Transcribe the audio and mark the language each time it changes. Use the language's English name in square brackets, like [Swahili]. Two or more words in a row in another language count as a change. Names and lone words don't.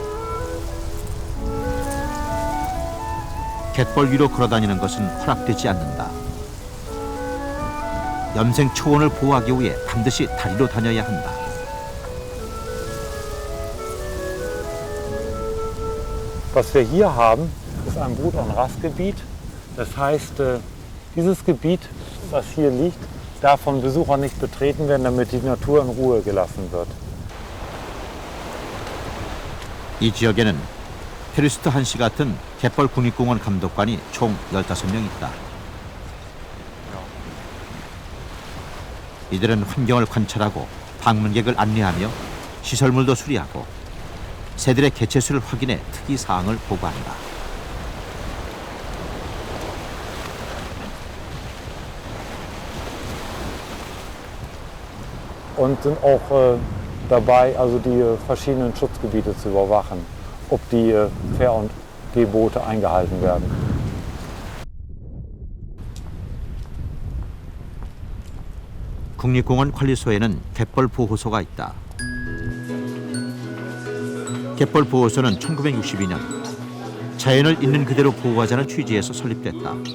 [Korean] 갯벌 위로 걸어다니는 것은 허락되지 않는다. 염생 초원을 보호하기 위해 반드시 다리로 다녀야 한다. [German] Was wir hier haben, ist ein Brut- und Rastgebiet. Das heißt, dieses Gebiet, was hier liegt, darf von Besuchern nicht betreten werden, damit die Natur in Ruhe gelassen wird. [Korean] 이 지역에는 페르스트 한씨 같은 갯벌 국립공원 감독관이 총 15명 있다. 이들은 환경을 관찰하고 방문객을 안내하며 시설물도 수리하고 새들의 개체수를 확인해 특이 사항을 보고한다. [German] Und sind auch dabei, also die verschiedenen Schutzgebiete zu überwachen, ob die Ver- und Gebote eingehalten werden. [Korean] 국립공원 관리소에는 갯벌 보호소가 있다. 갯벌 보호소는 1962년 자연을 있는 그대로 보호하자는 취지에서 설립됐다.